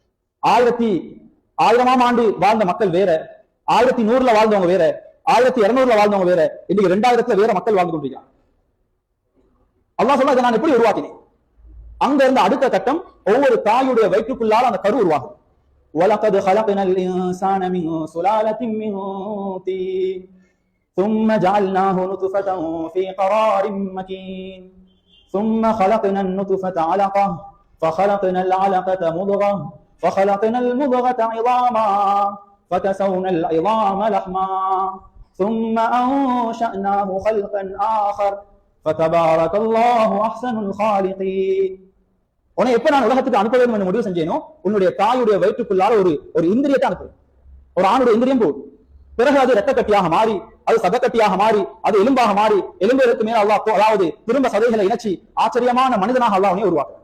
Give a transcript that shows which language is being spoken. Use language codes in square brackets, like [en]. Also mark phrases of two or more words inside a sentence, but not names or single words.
[ta] 1000ஆம் ஆண்டு வாழ்ந்த மக்கள் வேற, 1100ல வாழ்ந்தவங்க வேற, 1200ல வாழ்ந்தவங்க வேற, இன்னைக்கு 2000ல வேற மக்கள் வாழ்ந்து கொண்டிருக்காங்க. அல்லாஹ் சொல்ல, இதை நான் எப்படி உருவாக்கினேன்? அங்க இருந்த அடுத்த கட்டம், ஒவ்வொரு தாயுடைய வயிற்றுக்குள்ளால அந்த கரு உருவாகும். [ar] وَلَقَدْ خَلَقْنَا الْإِنسَانَ مِنْ سُلَالَةٍ مِنْ طِينٍ ثُمَّ جَعَلْنَاهُ نُطْفَةً فِي قَرَارٍ مَكِينٍ ثُمَّ خَلَقْنَا النُّطْفَةَ عَلَقَةً فَخَلَقْنَا الْعَلَقَةَ مُضْغَةً فَخَلَقْنَا الْمُضْغَةَ عِظَامًا فَكَسَوْنَا الْعِظَامَ لَحْمًا ثُمَّ أَنشَأْنَاهُ خَلْقًا آخَرَ فَتَبَارَكَ اللَّهُ أَحْسَنُ الْخَالِقِينَ. [ta] உன்னை எப்ப நான் உலகத்துக்கு அனுப்ப வேண்டும் என்று முடிவு செஞ்சேனோ, உன்னுடைய தாயுடைய வயிற்றுக்குள்ளால ஒரு இந்திரியத்தை அனுப்புவேன். ஒரு ஆணுடைய இந்திரியம் போகும். பிறகு அது இரத்த கட்டியாக மாறி, அது சதக்கட்டியாக மாறி, அது எலும்பாக மாறி, எலும்புகளுக்கு மேல அல்லாஹ் அதாவது திரும்ப சதைகளை இணைச்சி ஆச்சரியமான மனிதனாக அல்லாஹ் உன்னை உருவாக்குறான்.